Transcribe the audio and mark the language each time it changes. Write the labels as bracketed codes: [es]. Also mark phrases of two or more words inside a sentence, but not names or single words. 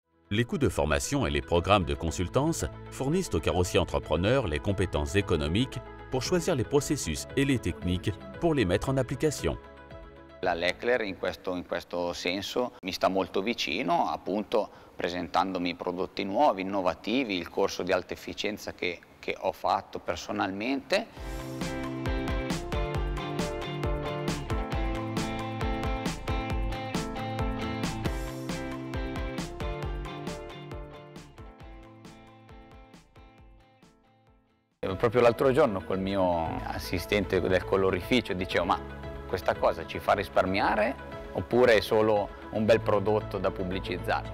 [fr] Les coûts de formation et les programmes de consultance fournissent aux carrossiers entrepreneurs les compétences économiques pour choisir les processus et les techniques pour les mettre en application. [it] La Leclerc in questo senso mi sta molto vicino, appunto presentandomi prodotti nuovi, innovativi, il corso di alta efficienza che ho fatto personalmente. Proprio l'altro giorno col mio assistente del colorificio dicevo: ma questa cosa ci fa risparmiare oppure è solo un bel prodotto da pubblicizzare?